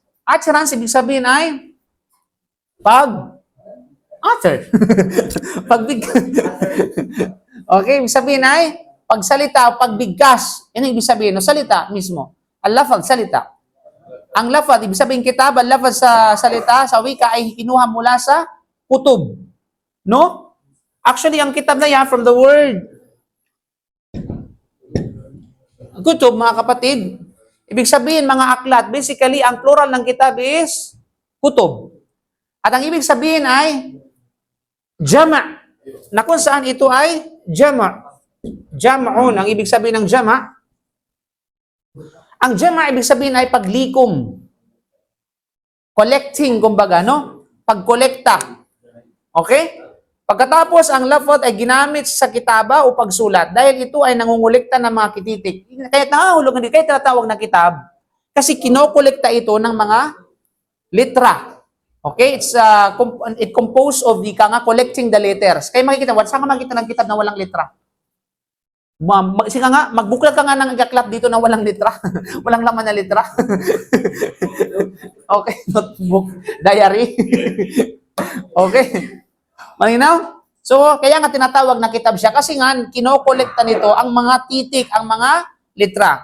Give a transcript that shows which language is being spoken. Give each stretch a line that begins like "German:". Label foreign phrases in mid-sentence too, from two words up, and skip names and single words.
Filipino: Utterance, ibig sabihin ay utter. Okay, ibig sabihin ay pagsalita, pagbigkas. Yan ang ibig sabihin, no? Salita mismo. Al-lafaz, salita. Ang lafaz, ibig sabihin kitab, al-lafaz sa salita, sa wika ay kinuha mula sa kutub. No? Actually, ang kitab na yan
English: from the word
Filipino: kutub, mga kapatid, ibig sabihin mga aklat. Basically, ang plural ng kitab is kutub. At ang ibig sabihin ay jama'. Na kung saan ito ay jama'. Jama'un, ang ibig sabihin ng jama'. Ang jama' ibig sabihin ay paglikom. Collecting, kumbaga, no? Pagkolekta. Okay? Pagkatapos, ang lafaz ay ginamit sa kitaba o pagsulat dahil ito ay nangungulekta ng mga kititik. Kaya nangahulugan din, kaya tinatawag na kitab. Kasi kinokolekta ito ng mga litra. Okay?
English: It composed of the collecting the letters.
Filipino: Kaya makikita, saan ka makikita ng kitab na walang litra? Magbuklat ka nga ng aklat dito na walang litra. Walang laman na litra. Okay,
English: notebook, diary.
Filipino: Okay. Malinaw? So, kaya nga tinatawag na kitab siya kasi nga kinokolekta nito ang mga titik, ang mga litra.